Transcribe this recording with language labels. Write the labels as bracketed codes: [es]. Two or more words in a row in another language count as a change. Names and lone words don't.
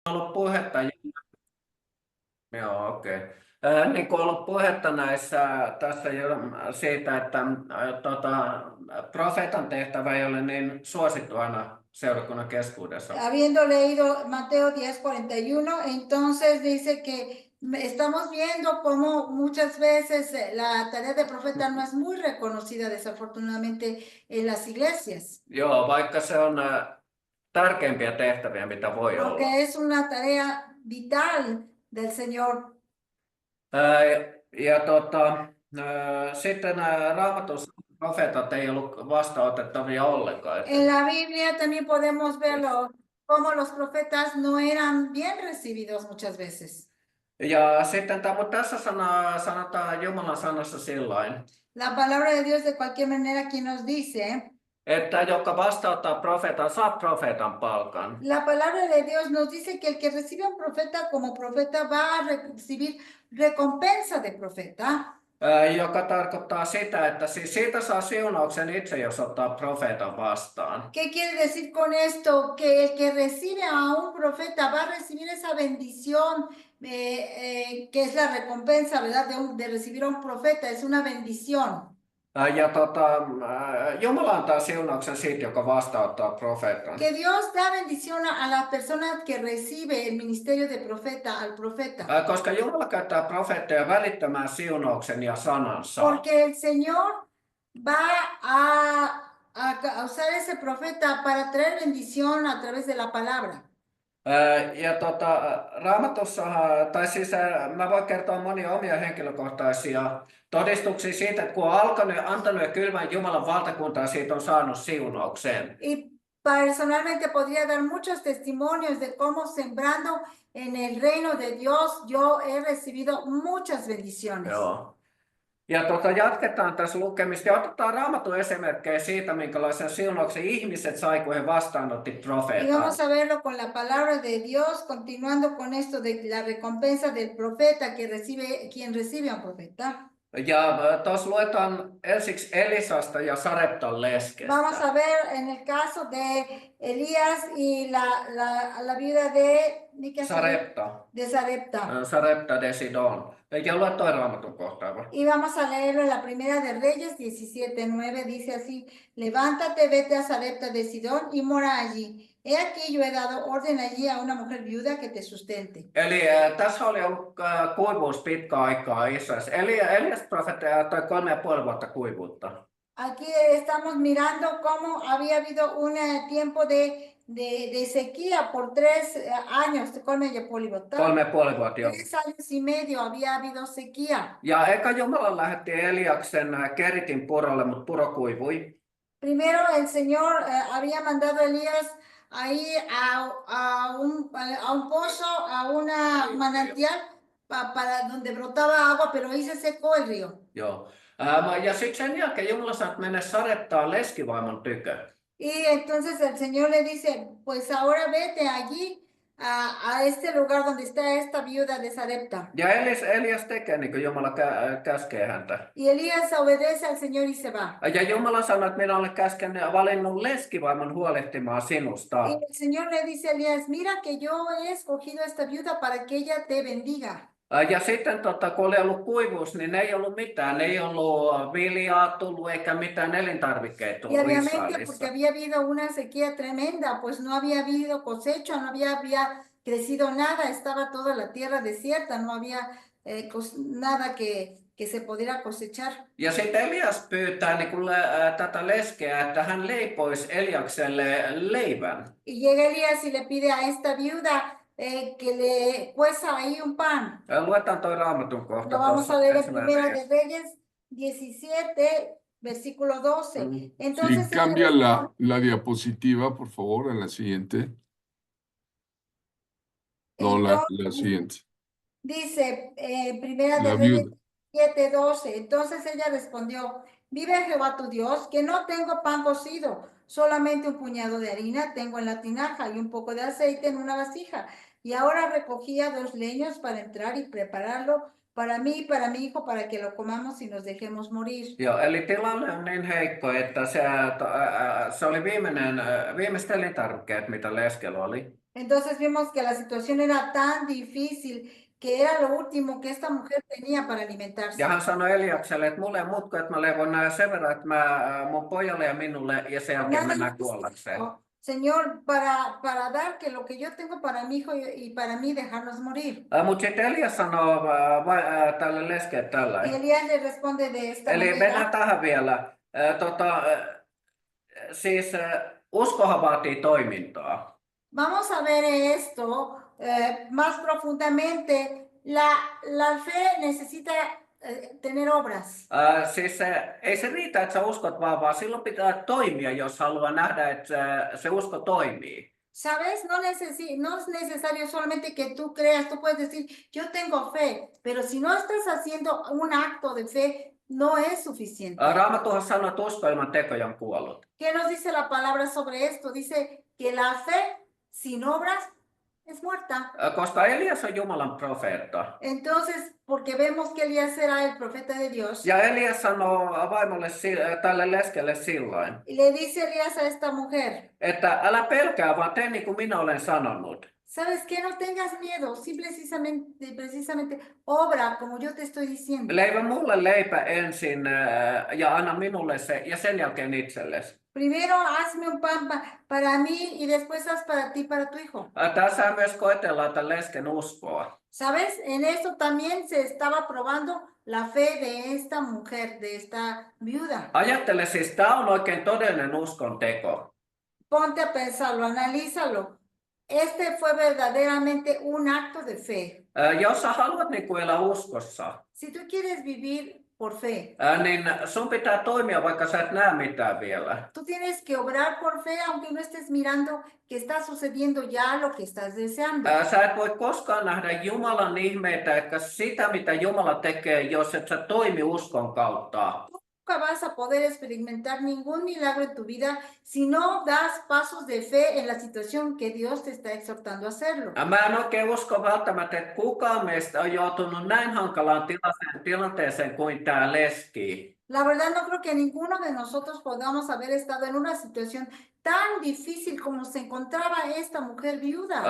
[fi] ollut puhetta, joo, okei. Niin kuin ollut puhetta tässä jo siitä, että profeetan tehtävä ei ole niin suosittu aina seurakunnan keskuudessa. [es] Habiendo leído Mateo 10:41, entonces dice que estamos viendo cómo muchas veces la tarea de profeta no es muy reconocida desafortunadamente en las iglesias. [fi] Joo, vaikka se on tärkeimpiä tehtäviä, mitä voi olla. [es] Aunque es una tarea vital del Señor. [fi] Sitten Raamatussa profeetat ei ollut vastaanotettavia ollenkaan. [es] En la Biblia también podemos verlo, cómo los profetas no eran bien recibidos muchas veces. [fi] Ja sitten mutta tässä sanotaan Jumalan sanassa sillain, [es] La palabra de Dios de cualquier manera aquí nos dice, [fi] että joka vastaanottaa profeetan, saa profeetan palkan. [es] la palabra de Dios nos dice que el que recibe a un profeta como profeta va a recibir recompensa de profeta. [fi] Joka tarkoittaa sitä, että siis siitä saa siunauksen itse, jos ottaa profeetan vastaan. [es] ¿Qué quiere decir con esto? Que el que recibe a un profeta va a recibir esa bendición, que es la recompensa, ¿verdad? De recibir a un profeta, es una bendición. [fi] Ja Jumala antaa siunauksen siitä, joka vastaanottaa profeetan. [es] Que Dios da bendición a la persona que recibe el ministerio de profeta, al profeta. [fi] Koska Jumala käyttää profeetteja välittämään siunauksen ja sanansa. [es] Porque el Señor va a usar ese profeta para traer bendición a través de la palabra. [fi] Raamatussa, tai siis mä voin kertoa monia omia henkilökohtaisia todistuksia siitä, että kun on antanut ja kylvän Jumalan valtakuntaa, siitä on saanut siunauksen. [es] Y personalmente podría dar muchos testimonios de cómo sembrando en el reino de Dios yo he recibido muchas bendiciones. [fi] Joo. Ja jatketaan tässä lukemista ja otetaan Raamatun esimerkkejä siitä, minkälaisen siunauksen ihmiset sai, kun he vastaanotti profeetan. [es] Y vamos a verlo con la palabra de Dios, continuando con esto de la recompensa del profeta quien recibe a un profeta. [fi] Ja tuossa luetaan ensiksi Elisasta ja Sareptan leskestä. [es] Vamos a ver en el caso de Elías y la viuda de Sarepta. De Sarepta. Sarepta de Sidon. [fi] Ja lue toi Raamatun kohtaa. [es] Y vamos a leerlo en la primera de Reyes 17:9, dice así: levántate, vete a Sarepta de Sidón y mora allí. He aquí yo he dado orden allí a una mujer viuda que te sustente. [fi] Eli tässä oli ollut kuivuus pitkä aikaa Israelissa. Elias profeetta toi 3,5 vuotta kuivuutta. [es] Aquí estamos mirando cómo había habido un tiempo de sequía por 3 años, [fi] 3,5 vuotta. 3,5 vuotta, joo. [es] 3 años y medio había habido sequía. [fi] Ja eka Jumala lähetti Eliaksen Keritin purolle, mutta puro kuivui. [es] Primero el Señor había mandado a Elías ahí a un pozo, a una manantial para donde brotaba agua, pero ahí se secó el río. [fi] Joo. Ja sitten sen jälkeen Jumala sanoi, että mene Sareptaan leskivaimon tykö. [es] Y entonces el Señor le dice, pues ahora vete allí a este lugar donde está esta viuda de Sarepta. [fi] Ja Elias tekee niin kuin Jumala käskee häntä. [es] Y Elías obedece al Señor y se va. [fi] Ja Jumala sanoi, että minä olen valinnut leskivaimon huolehtimaan sinusta. [es] Y el Señor le dice a Elías, mira que yo he escogido a esta viuda para que ella te bendiga. [fi] Ja sitten kun oli ollut kuivuus, niin ei ollut mitään. Ei ollut viljaa tullut eikä mitään elintarvikkeita [es] Y [fi] tullut [es] obviamente [fi] Israelissa. [es] porque había habido una sequía tremenda, pues no había habido cosecha, no había crecido nada, estaba toda la tierra desierta, no había nada que se pudiera cosechar. [fi] Ja sitten Elias pyytää tätä leskeä, että hän leipoisi Eliakselle leivän. [es] Y llega Elías y le pide a esta viuda que le cueza ahí un pan. [fi] Luetaan toi Raamatun kohta. [es] Lo vamos a leer en Primera de Reyes 17, versículo 12. Entonces, Sí, cambia la diapositiva, por favor, a la siguiente. No, la siguiente. Dice, Primera de La Reyes viuda. 7:12. Entonces ella respondió, vive Jehová tu Dios, que no tengo pan cocido, solamente un puñado de harina tengo en la tinaja y un poco de aceite en una vasija. Y ahora recogía 2 leños para entrar y prepararlo para mí y para mi hijo, para que lo comamos y nos dejemos morir. [fi] Joo, eli tilanne on niin heikko, että se oli viimeiset elintarvikkeet, mitä leskellä oli. [es] Entonces vimos que la situación era tan difícil que era lo último que esta mujer tenía para alimentarse. [fi] Ja hän sanoi Eliakselle, että mulle ei mutko, että mä leivon sen verran, että mä mun pojalle ja minulle ja sen jälkeen [es] Nada [fi] mennään [es] más [fi] kuollakseen. [es] esto, Señor, para dar que lo que yo tengo para mi hijo y para mí dejarnos morir. [fi] Mutta sitten Elias sanoo tälle leskelle tällä. [es] Y Elías le responde de esta [fi] Eli [es] manera. [fi] mennään tähän vielä. Siis uskohan vaatii toimintaa. [es] Vamos a ver esto más profundamente. La fe necesita tener obras. [fi] Siis ei se riitä, että sä uskot vaan silloin pitää toimia, jos haluaa nähdä, että se usko toimii. [es] ¿Sabes? No es necesario solamente que tú creas, tú puedes decir, yo tengo fe, pero si no estás haciendo un acto de fe, no es suficiente. [fi] Raamattuhan sanoo, että usko ilman tekoja on kuollut. [es] ¿Qué nos dice la palabra sobre esto? Dice que la fe sin obras es muerta. [fi] Koska Elias on Jumalan profeetta. [es] Entonces, porque vemos que Elías era el profeta de Dios, [fi] Ja Elias sanoo vaimolle tälle leskelle sillain, [es] y le dice Elías a esta mujer, [fi] että älä pelkää, vaan tee niin kuin minä olen sanonut. [es] ¿sabes qué? No tengas miedo, precisamente obra como yo te estoy diciendo. [fi] Leivä mulle leipä ensin ja anna minulle se ja sen jälkeen itsellesi. [es] Primero hazme un pan para mí y después haz para ti, para tu hijo. [fi] Tässä myös koetellaan tämän lesken uskoa. [es] ¿Sabes? En esto también se estaba probando la fe de esta mujer, de esta viuda. [fi] Ajattele siis, tämä on oikein todellinen uskon teko. [es] Ponte a pensarlo, analízalo. Este fue verdaderamente un acto de fe. [fi] Jos sä haluat niin kuin elää uskossa, [es] Si tú quieres vivir por fe, [fi] niin sun pitää toimia, vaikka sä et näe mitään vielä. [es] tú tienes que obrar por fe, aunque no estés mirando que está sucediendo ya lo que estás deseando. [fi] Sä et voi koskaan nähdä Jumalan ihmeitä, eikä sitä, mitä Jumala tekee, jos et sä toimi uskon kautta. [es] Nunca vas a poder experimentar ningún milagro en tu vida si no das pasos de fe en la situación que Dios te está exhortando a hacerlo. [fi] Mä en oikein usko välttämättä, että kukaan meistä on joutunut näin hankalaan tilanteeseen kuin tämä leski. [es] La verdad no creo que ninguno de nosotros podamos haber estado en una situación tan difícil como se encontraba esta mujer viuda.